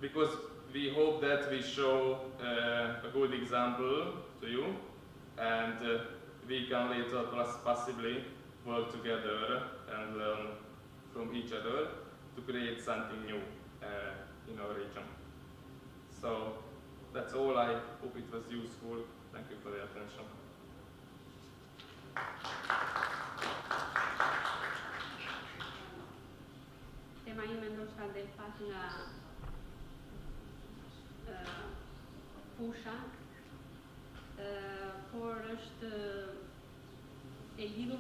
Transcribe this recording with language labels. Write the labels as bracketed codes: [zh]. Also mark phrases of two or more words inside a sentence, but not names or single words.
[en] Because we hope that we show a good example to you, and we can later possibly work together and learn from each other to create something new in our region. So that's all. I hope it was useful. Thank you for the attention. [sq] Tema ime ndoshta dhe pak nga fusha, por është e lidhur